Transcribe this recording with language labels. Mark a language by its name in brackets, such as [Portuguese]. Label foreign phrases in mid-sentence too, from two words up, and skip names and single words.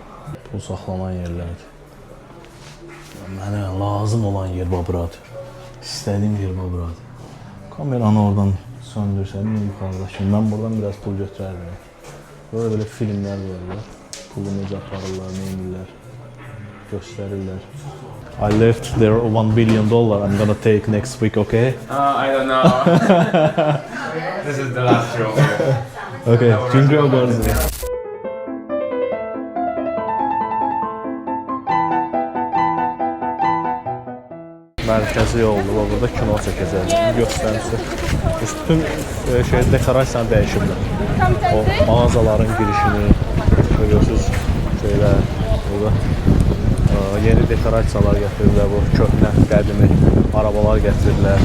[Azerbaijani] Pul saxlanan yerlərdir. Mənə lazım olan yer buradır. İstədiyim yer buradır. Kameranı oradan söndürsəm, yuxarıdakı. Mən buradan biraz pul götürərdim. Böyle filmlər var. Pulu necə aparırlar, neynirlər, göstərirlər. [English] I left there $1 billion. I'm gonna take next week, okay? I don't know. This is the last show. [Polish] Okay, dziękuję bardzo. [Azerbaijani] Mərkəzi yoldur, burada kino çəkəcək, göstərisi. Bütün dekorasiyanı dəyişiblər. O mağazaların girişini görüyorsunuz, burada yeni dekorasiyalar gətirirlər, bu köhnə, qədimi arabalar gətirirlər.